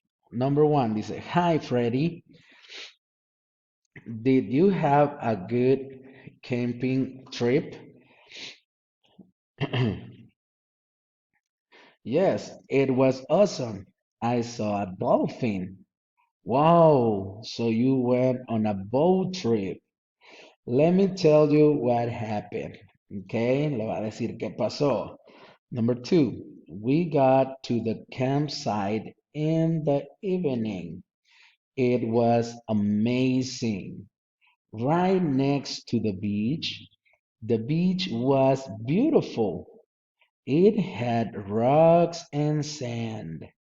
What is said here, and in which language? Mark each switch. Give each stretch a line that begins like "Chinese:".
English: Number one dice, Hi Freddy, did you have a good camping trip? Yes, it was awesome. I saw a dolphin. Wow, so you went on a boat trip. Let me tell you what happened.
Spanish: Okay, le va a decir qué pasó.
English: Number two, we got to the campsite in the evening. It was amazing. Right next to the beach. The beach was beautiful. It had rocks and sand.